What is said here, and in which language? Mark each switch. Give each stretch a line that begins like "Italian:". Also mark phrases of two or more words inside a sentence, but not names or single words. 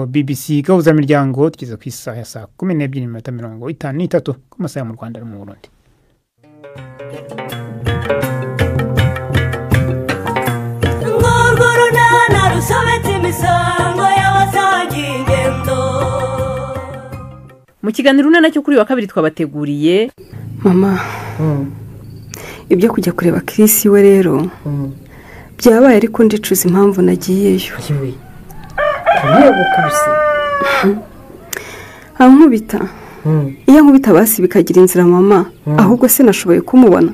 Kinyarwanda: BBC gahuza miryango tugeze ku isaha ya saa 12:53 ku masaha mu Rwanda no mu Burundi. Mu kiganiro nacyo kuri wa kabiri twabateguriye mama ibyo kujya kureba Chris we rero byabaye ariko ndicuza impamvu nagiyeyo. Niyo gukubise ankubita iyo nkubita basi bikagira inzira mama, ahubwo se nashoboye kumubona.